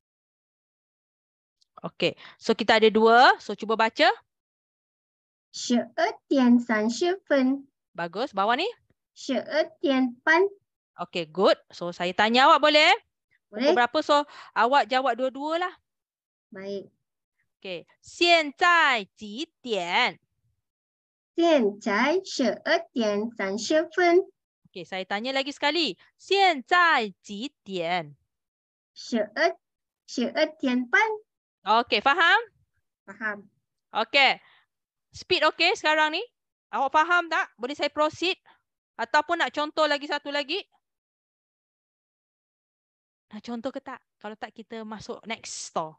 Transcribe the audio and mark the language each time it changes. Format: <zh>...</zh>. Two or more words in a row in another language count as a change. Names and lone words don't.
<ms>Okey, so kita ada 2. So cuba baca.</ms> <zh>12.30分.</zh> <ms>Bagus. Bawah ni?</ms> <zh>12.半.</zh> <ms>Okey, good. So saya tanya awak boleh? Boleh? Pukul berapa? So awak jawab dua-dua lah. Baik. Okey.</ms> <zh>现在几点? 现在12.30分。</zh> <ms>Okey, saya tanya lagi sekali.</ms> <zh>现在几点? 12.半.</zh> <ms>Okey, faham? Faham. Okey. Speed okey sekarang ni? Awak faham tak? Boleh saya proceed? Ataupun nak contoh lagi satu lagi? Nak contoh ke tak? Kalau tak, kita masuk</ms> <en>next store.</en>